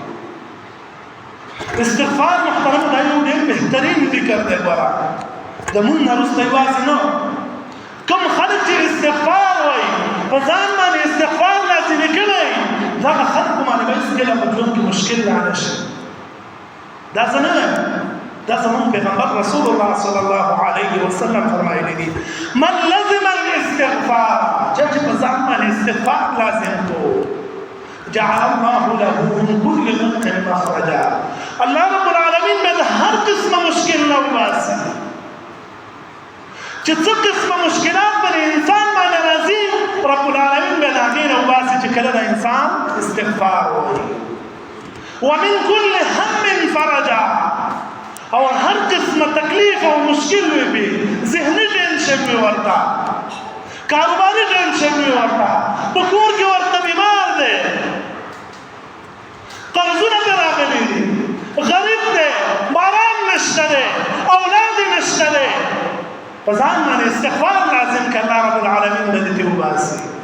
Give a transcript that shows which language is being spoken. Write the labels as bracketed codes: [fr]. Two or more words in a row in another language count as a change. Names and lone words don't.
[ps] استغفار محترم دا یو ډېر بهترین فکر دی ګوره، د مونځ نه وروسته یوازې نه کوم خلک چې استغفار وایي په ځان باندې استغفار لازمي کړی دغه خلکو باندې به هېڅکله په ژوند کې مشکل را نه شي. دا څه نه دا زمون پیغمبر رسول الله صلی الله علیه وسلم فرمایلی دي [ar] من لزم الاستغفار، [ps] چې په ځان باندې استغفار لازم کو [ar] جعل الله له من كل ضيق مخرجا، [ps] الله رب العالمین به هر قسمه مشکل نه وباسي. چې څه قسمه مشکلات پر انسان باندې راځي رب العالمین به د هغې نه وباسي چې کله د انسان استغفار وایي. [ar] ومن كل هم فرجا، [ps] او هر قسمه تکلیف او مشکل وي به ذهني ټینشن وي ورته، کاروباري ټینشن وي ورته، په کور کې ورته بیمار دی، قرضونه پرې راغلي دي، غریب دی، باران نشته دی، اولاد یې نشته دی، په ځان باندې استغفار لازم که الله رب العالمین به دې وباسي.